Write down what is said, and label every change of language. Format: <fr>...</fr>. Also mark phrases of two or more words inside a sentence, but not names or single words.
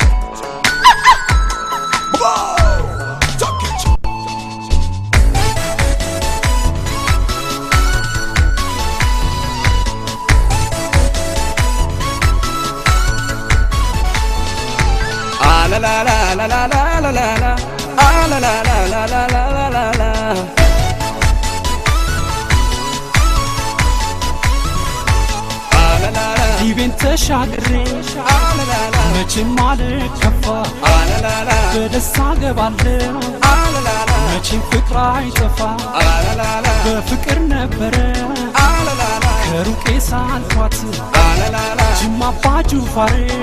<en>Wow! Talk it! Ah la la la la la la la la la. Ah la la la la la la la la la.</en> <am>ይቤን ተሻግሬ መቼም አልከፋ በደስታ ገባለሁ መቼም ፍቅር አይጠፋ በፍቅር ነበረ ከሩቄ ሳልኳት ጅማ አባ ጁፋሬ</am>